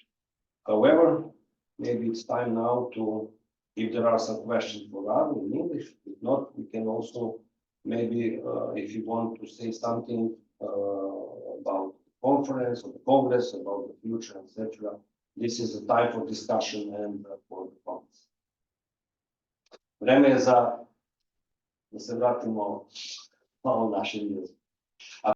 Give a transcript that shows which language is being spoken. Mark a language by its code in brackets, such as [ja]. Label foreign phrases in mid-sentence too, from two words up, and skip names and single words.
[en] However, maybe it's time now to, if there are some questions for us in English, if not, we can also maybe, if you want to say something about the conference or the congress, about the future, etc. This is the time for discussion and for the comments. [sr] Vreme je da se vratimo malo našem jeziku.